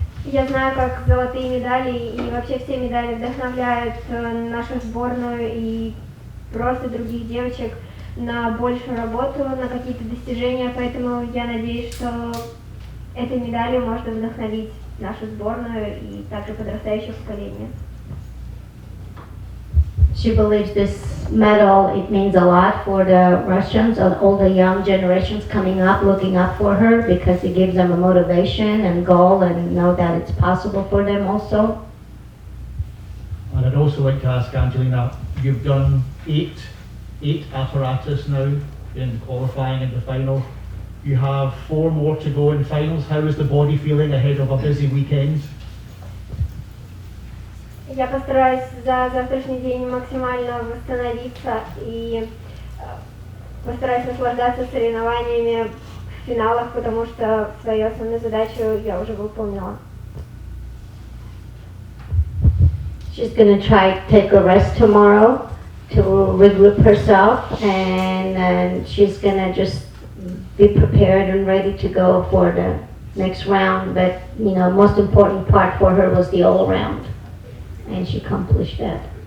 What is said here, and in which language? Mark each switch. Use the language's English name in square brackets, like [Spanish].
[Russian] Я знаю, как золотые медали и вообще все медали вдохновляют нашу сборную и просто других девочек на большую работу, на какие-то достижения, поэтому я надеюсь, что этой медалью можно вдохновить нашу сборную и также подрастающее поколение. [English] She believes this medal, it means a lot for the Russians and all the young generations coming up, looking up for her, because it gives them a motivation and goal and know that it's possible for them also. And I'd also like to ask Angelina, you've done eight apparatus now in qualifying and the final. You have 4 more to go in finals. How is the body feeling ahead of a busy weekend? [Russian] Я постараюсь за завтрашний день максимально восстановиться и постараюсь наслаждаться соревнованиями в финалах, потому что свою основную задачу я уже выполнила. [English] She's going to try to take a rest tomorrow to regroup herself, and she's going to just be prepared and ready to go for the next round. But, you know, most important part for her was the all-round, and she accomplished that.